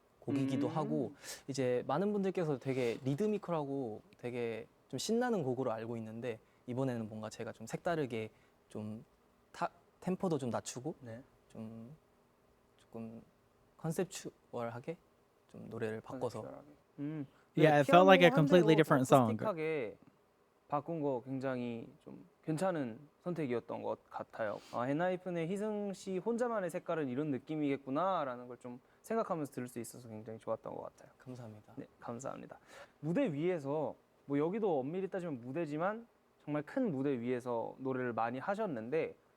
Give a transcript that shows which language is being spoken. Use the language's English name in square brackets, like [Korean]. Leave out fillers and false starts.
[Korean] 곡이기도 하고 이제 많은 분들께서 되게 리드미컬하고 되게 좀 신나는 곡으로 알고 있는데 이번에는 뭔가 제가 좀 색다르게 좀 템포도 좀 낮추고 네. 좀 조금 컨셉추얼하게 좀 노래를 바꿔서 [English] Yeah, it felt like a completely different song. [Korean] 어쿠스틱하게 바꾼 거 굉장히 좀 괜찮은 선택이었던 것 같아요. 엔하이픈의 희승 씨 혼자만의 색깔은 이런 느낌이겠구나라는 걸 좀 생각하면서 들을 수 있어서 굉장히 좋았던 것 같아요. 감사합니다. 네, 감사합니다. 무대 위에서 뭐 여기도 엄밀히 따지면 무대지만 정말 큰 무대 위에서 노래를 많이 하셨는데